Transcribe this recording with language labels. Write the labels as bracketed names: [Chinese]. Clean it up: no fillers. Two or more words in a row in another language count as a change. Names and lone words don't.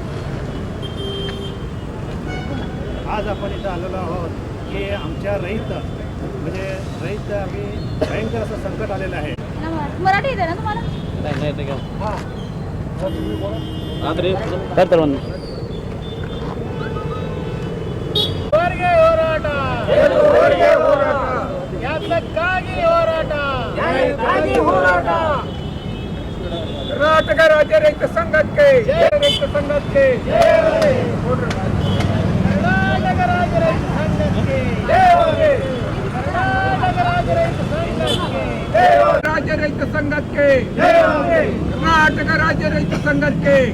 [Marathi] आज आपण इथं आलेलो आहोत की आमच्या रहित आम्ही भयंकर असं संकट आलेलं आहे. मराठी येते ना तुम्हाला? नाही ते का तुम्ही बोला तर [Kannada] ಕರ್ನಾಟಕ ರಾಜ್ಯ ರೈತ ಸಂಘಕ್ಕೆ ರೈತ ಸಂಘಕ್ಕೆ ಕರ್ನಾಟಕ ರಾಜ್ಯ ರೈತ ಸಂಘಕ್ಕೆ ರಾಜ್ಯ ರೈತ ಸಂಘಕ್ಕೆ ಕರ್ನಾಟಕ ರಾಜ್ಯ ರೈತ ಸಂಘಕ್ಕೆ